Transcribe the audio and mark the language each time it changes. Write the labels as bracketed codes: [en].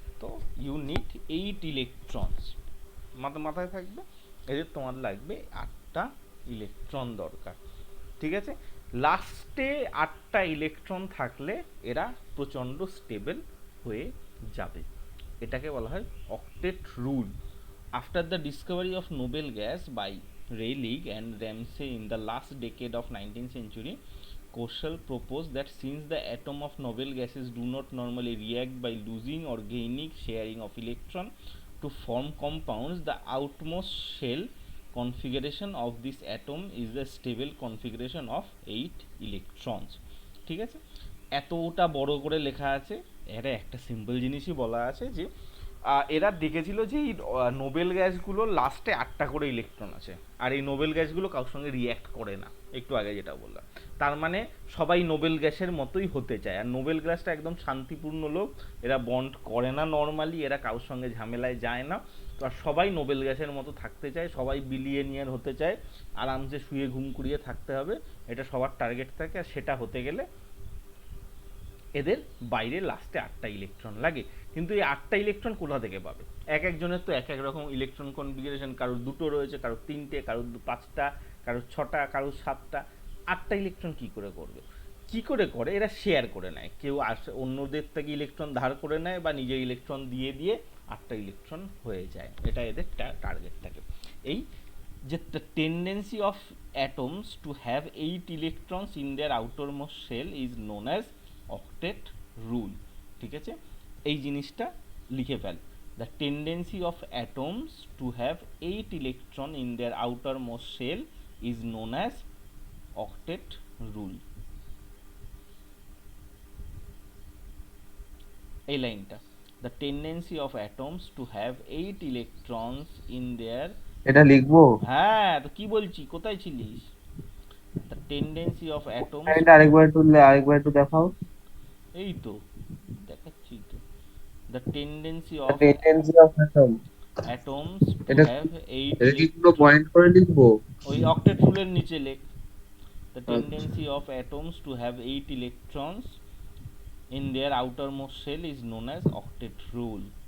[bn] তো [en] you need 8 electrons, [bn] মাথায় থাকবে, এদের তোমার লাগবে 8টা ইলেকট্রন দরকার। ঠিক আছে? লাস্টে 8টা ইলেকট্রন থাকলে এরা প্রচণ্ড স্টেবল হয়ে যাবে। এটাকে বলা হয় octet rule. [en] After the discovery of noble gas by Rayleigh and Ramsay in the last decade of 19th century, Koshal proposed that since the atom of noble gases do not normally react by losing or gaining sharing of electron to form compounds, the outmost shell configuration of this atom is the stable configuration of 8 electrons. [bn] ঠিক আছে? এতটা বড় করে লেখা আছে, এরা একটা simple জিনিসই বলা আছে যে এরা দেখেছিল যে এই নোবেল গ্যাসগুলো লাস্টে 8টা করে ইলেকট্রন আছে, আর এই নোবেল গ্যাসগুলো কারোর সঙ্গে রিয়্যাক্ট করে না, একটু আগে যেটা বললাম। তার মানে সবাই নোবেল গ্যাসের মতোই হতে চায়, আর নোবেল গ্যাসটা একদম শান্তিপূর্ণ লোক, এরা বন্ড করে না নর্মালি, এরা কারোর সঙ্গে ঝামেলায় যায় না। তো আর সবাই নোবেল গ্যাসের মতো থাকতে চায়, সবাই বিলিয়নিয়ার হতে চায়, আরামসে শুয়ে ঘুম কুড়িয়ে থাকতে হবে, এটা সবার টার্গেট থাকে। আর সেটা হতে গেলে এদের বাইরে লাস্টে 8টা ইলেকট্রন লাগে। কিন্তু এই 8টা ইলেকট্রন কোথা থেকে পাবে? এক একজনের তো এক এক রকম ইলেকট্রন কনফিগারেশন, কারোর দুটো রয়েছে, কারোর 3টে, কারোর 5টা, কারোর 6টা, কারোর 7টা। 8টা ইলেকট্রন কি করে করবে? কি করে করে? এরা শেয়ার করে নেয়, কেউ অন্যদের থেকে ইলেকট্রন ধার করে নেয় বা নিজের ইলেকট্রন দিয়ে দিয়ে 8টা ইলেকট্রন হয়ে যায়। এটা এদের টার্গেট থাকে। এই যে [en] the tendency of atoms to have 8 electrons in their outermost shell is known as octet rule. [bn] ঠিক আছে? এই জিনিসটা লিখে fail, [en] the tendency of atoms to have 8 electron in their outermost shell is known as octet rule. [bn] এই লাইনটা, [en] the tendency of atoms to have 8 electrons in their, [bn] এটা লিখবো? হ্যাঁ তো কি বলছি, কোথায় ছিলিস? [en] the tendency of atoms [bn] এটা [en] to, [bn] আরেকবার একটু দেখাও। এই তো দেখাচ্ছি তো, [en] The tendency The of tendency of atom. atoms to [bn] এটা [en] have 8 [bn] এটা কি কোনো [en] electron, [bn] পয়েন্ট করে লিখবো? ওই অক্টেট রুলের নিচে লেখ, [en] the [bn] আচ্ছা। [en] tendency of atoms to have 8 electrons in their outermost shell is known as octet rule.